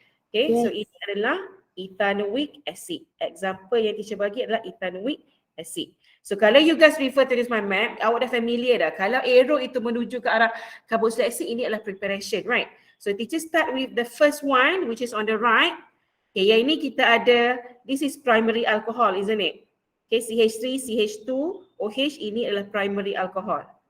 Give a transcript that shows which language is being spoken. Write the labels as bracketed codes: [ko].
[en] Okay, yes. So [ms] ini adalah [en] ethanoic acid. Example [ms] yang teacher bagi adalah [en] ethanoic acid. So kalau you guys refer to this my map, [ms] awak dah familiar dah. Kalau arrow itu menuju ke arah [en] carboxylic acid, [ms] ini adalah [en] preparation, right? So teacher start with the first one which is on the right. Okay, [ms] yang ini kita ada, [en] this is primary alcohol, isn't it? Okay, CH3, CH2, OH [ms] ini adalah [en] primary alcohol.